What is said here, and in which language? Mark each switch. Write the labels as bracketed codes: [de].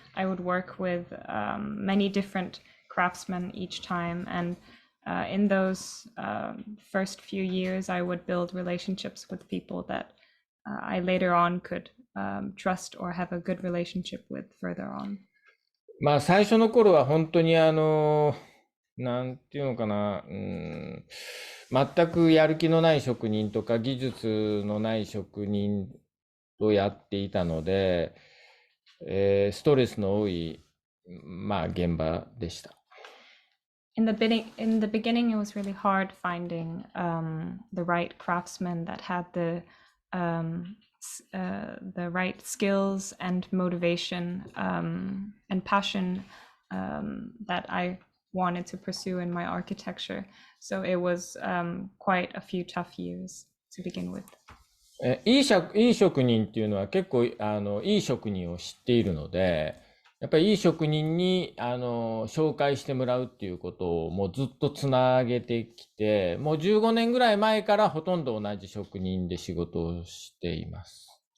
[en] I would work with many different craftsmen each time, and in those first few years I would build relationships with people that I later on could trust or have a good relationship with further on. [ja] まあ最初の頃は本当になんていうのかな、全くやる気のない職人とか技術のない職人とやっていたので、ストレスの多い、まあ現場でした。 [en] In the beginning, it was really hard finding the right craftsmen that had the right skills and motivation and passion that I wanted to pursue in my architecture. So it was quite a few tough years to begin with. [ja] いい職人っていうのは結構いい職人を知っているので、やっぱりいい職人に紹介してもらうっていうことをもうずっとつなげてきて、もう15年ぐらい前からほとんど同じ職人で仕事をしています。